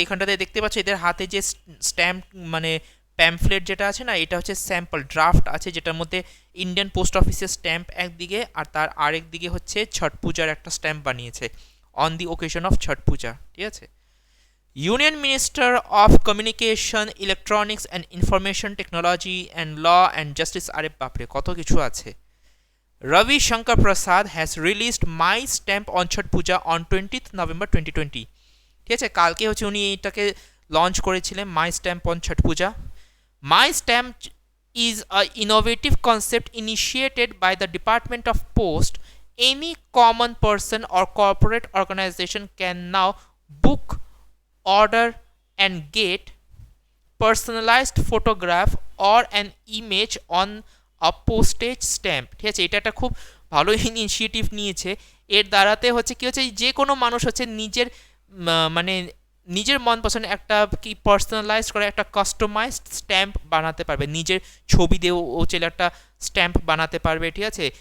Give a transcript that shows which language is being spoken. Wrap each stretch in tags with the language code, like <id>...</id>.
<bn>এখানটাতে দেখতে পাচ্ছ এদের হাতে যে স্ট্যাম্প মানে প্যাম্পলেট যেটা আছে না, এটা হচ্ছে স্যাম্পল ড্রাফট আছে, যেটার মধ্যে ইন্ডিয়ান পোস্ট অফিসের স্ট্যাম্প একদিকে আর তার আরেক দিকে হচ্ছে ছট পূজার একটা স্ট্যাম্প বানিয়েছে</bn> <en>on the occasion of Chhath Puja,</en> <bn>ঠিক আছে।</bn> <en>union minister of communication, electronics and information technology and law and justice,</en> <bn>আরে বাপরে কত কিছু আছে।</bn> <en>Ravi Shankar Prasad has released My Stamp on Chhat Puja on 20th November 2020,</en> <bn>ঠিক আছে। কালকে হচ্ছে উনি এটাকে লঞ্চ করেছিলেন, মাই stamp on Chhath Puja.</bn> <en>My stamp is a innovative concept initiated by the Department of Post. Any common person or corporate organization can now book, order and get personalized photograph or an image on a postage stamp,</en> <bn>ঠিক আছে। এটা একটা খুব ভালো initiative নিয়েছে। এর দ্বারাতে হচ্ছে কি হচ্ছে, যে কোনো মানুষ হচ্ছে নিজের মানে নিজের মন পছন্দ একটা কি পার্সোনালাইজ করে একটা কাস্টমাইজড স্ট্যাম্প বানাতে পারবে, নিজের ছবি দিয়ে ও চাইলে একটা স্ট্যাম্প বানাতে পারবে, ঠিক আছে।</bn>